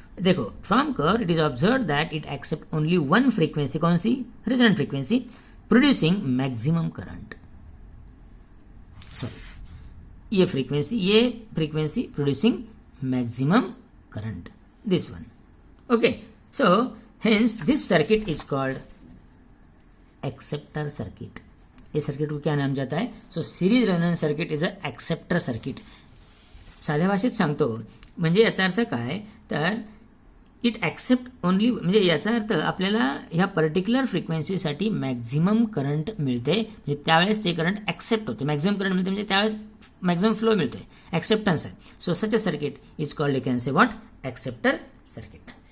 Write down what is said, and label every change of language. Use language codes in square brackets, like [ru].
[en] देखो, फ्रॉम कर it is observe that it accept only one frequency, [hi] कौन सी, [en] Resonant frequency, producing maximum current. Sorry, ये frequency producing maximum current, this one. Okay, so hence this circuit is called acceptor circuit. [hi] इस circuit को क्या नाम जाता है, [en] So series resonance circuit is a acceptor circuit. [mr] साध्या भाषेत सांगतो म्हणजे याचा अर्थ काय, तर [en] it except only, [mr] म्हणजे याचा अर्थ आपल्याला ह्या पर्टिक्युलर फ्रिक्वेन्सीसाठी मॅक्झिमम करंट मिळते, म्हणजे त्यावेळेस ते करंट एक्सेप्ट होते, मॅक्झिमम करंट मिळते म्हणजे त्यावेळेस मॅक्झिमम फ्लो मिळतोय, एक्सेप्टन्स आहे. [en] So such a circuit is called, you can say what, acceptor circuit.